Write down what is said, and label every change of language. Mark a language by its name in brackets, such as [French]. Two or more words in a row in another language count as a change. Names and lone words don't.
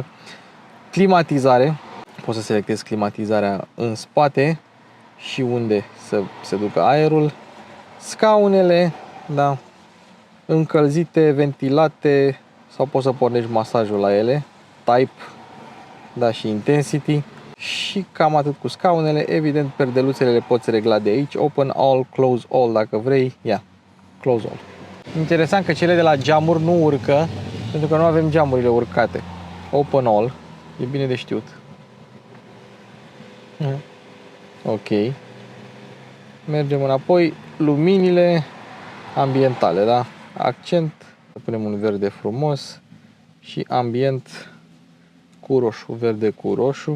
[Romanian] Climatizare, poți să selectezi climatizarea în spate și unde să se ducă aerul. Scaunele, da, încălzite, ventilate, sau poți să pornești masajul la ele, type, da, și intensity. Și cam atât cu scaunele. Evident, perdeluțele le poți regla de aici. [English] Open all, close all [Romanian] dacă vrei. Ia, [English] close all. [Romanian] Interesant că cele de la geamuri nu urcă, pentru că nu avem geamurile urcate. [English] Open all, [Romanian] e bine de știut. Ok. Mergem înapoi. Luminile ambientale, da? Accent, punem un verde frumos și ambient cu roșu, verde cu roșu.